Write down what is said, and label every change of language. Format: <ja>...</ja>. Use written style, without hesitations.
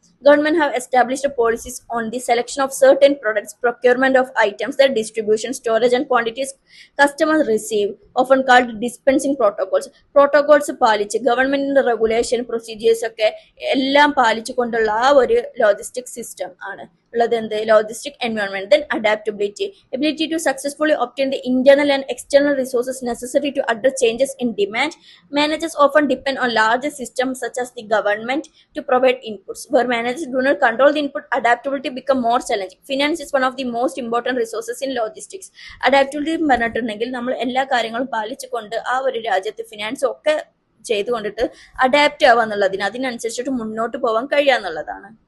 <en>Government have established policies on the selection of certain products, procurement of items, the distribution, storage and quantities customers receive, often called dispensing protocols.</en> <ml>Protocols പാലിച്ച് ഗവൺമെന്റിന്റെ regulation, procedures ഒക്കെ എല്ലാം പാലിച്ചുകൊണ്ടുള്ള ആ ഒരു logistic system ആണ് ഉള്ളത് എന്ത് logistic environment.</ml> <en>Then adaptability, ability to successfully obtain the internal and external resources necessary to address changes in demand. Managers often depend on larger systems such as the government to provide inputs. Where managers do not control the input, adaptability become more challenging. Finance is one of the most important resources in logistics.</en> <ml>Adaptability പറഞ്ഞിട്ടുണ്ടെങ്കിൽ നമ്മൾ എല്ലാ കാര്യങ്ങളും പാലിച്ചുകൊണ്ട് ആ ഒരു രാജ്യത്ത് finance ഒക്കെ ചെയ്തുകൊണ്ടിട്ട് adapt ആവാന്നുള്ളതിന് അതിനനുസരിച്ചിട്ട് മുന്നോട്ട് പോകാൻ കഴിയാന്നുള്ളതാണ്.</ml>